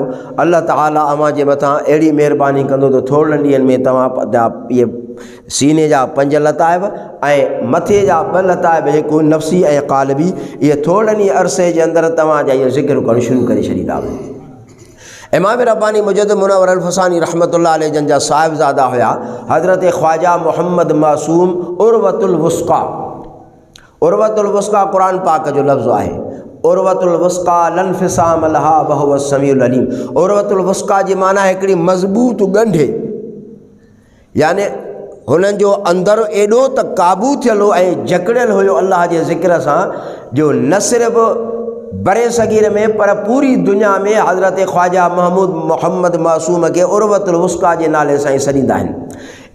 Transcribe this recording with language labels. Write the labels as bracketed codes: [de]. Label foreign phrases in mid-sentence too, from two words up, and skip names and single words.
[sd] अल्लाह ताला अव्हां जे मथां अहिड़ी महिरबानी कंदो त थोरनि ॾींहंनि में तव्हां इहे सीने जा 5 लताइब ऐं मथे जा 2 लताइब जेको नफ़्सी ऐं क़ालिबी, इहे थोरनि ई अरसे जे अंदरि तव्हांजा इहो ज़िक्र करणु शुरू करे छॾींदा। इमाम रब्बानी मुजद्दिद मुनव्वर अल फसानी [ar] رحمة الله عليه [sd] जन जा साहिबज़ादा हुआ हज़रत ख्वाजा मोहम्मद मासूम [ar] العروة الوثقى. العروة الوثقى [sd] क़ुरान पाक जो लफ़्ज़ आहे। [ar] العروة الوثقى لا انفصام لها وهو سميع عليم. العروة الوثقى [sd] जी माना हिकिड़ी मज़बूत ॻंढि, यानी हुननि जो अंदरि एॾो त क़ाबू थियल हो ऐं जकड़ियल हुयो अल्लाह जे ज़िक्र सां, जो न सिर्फ़ु बरे सगीर में पर पूरी दुनिया में हज़रत ख्वाजा महमूद मोहम्मद मासूम खे [ar] العروة الوثقى [sd] जे नाले सां ई सॾींदा आहिनि।